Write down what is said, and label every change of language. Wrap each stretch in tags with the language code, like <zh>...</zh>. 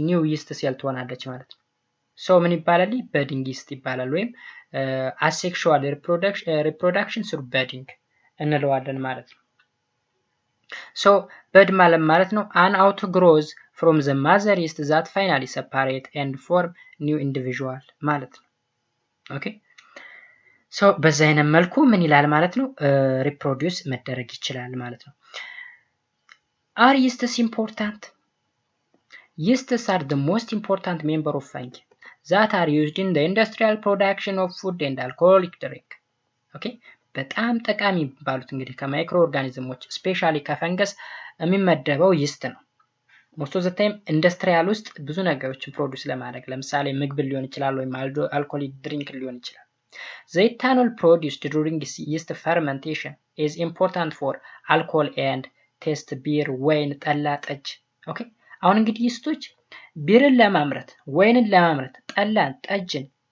<am>ኒው ይስት ሴል ትሆናለች ማለት ነው። ሶ ምን ይባላል? በዲንግ ይስት ይባላል ወይም</am> <en>asexual reproduction through budding</en> <am>እንለዋለን ማለት ነው። ሶ በድ ማለት ነው</am> <en>an outgrowth from the mother yeast that finally separate and form new individual</en> <am>ማለት ነው። ኦኬ ሶ በዛ አይነት መልኩ ምን ይላል ማለት ነው ሪፕሮዲዩስ መደረግ ይችላል ማለት ነው።</am> <en>are yeasts important? Yeasts are the most important member of fungi that are used in the industrial production of food and alcoholic drink.</en> <am>ኦኬ በጣም ጠቃሚ ባሉት እንግዲህ ከማይክሮ ኦርጋኒዝሞች ስፔሻሊ ከፈንገስ የሚመደበው ይስት ነው።</am> <en>most of the time</en> <am>ኢንዱስትሪያል ውስጥ ብዙ ነገሮችን ፕሮዲዩስ ለማድረግ ለምሳሌ ምግብ ሊሆን ይችላል ወይም አልኮሆሊክ ድሪንክ ሊሆን ይችላል።</am> <en>the ethanol produced during yeast fermentation is important for alcohol and taste beer</en> <am>ወይን ጠላ ጠጅ። ኦኬ አሁን እንግዲህ ይስቶች ቢርን ለማምረት ወይንን ለማምረት ጠላን ጠጅን</am>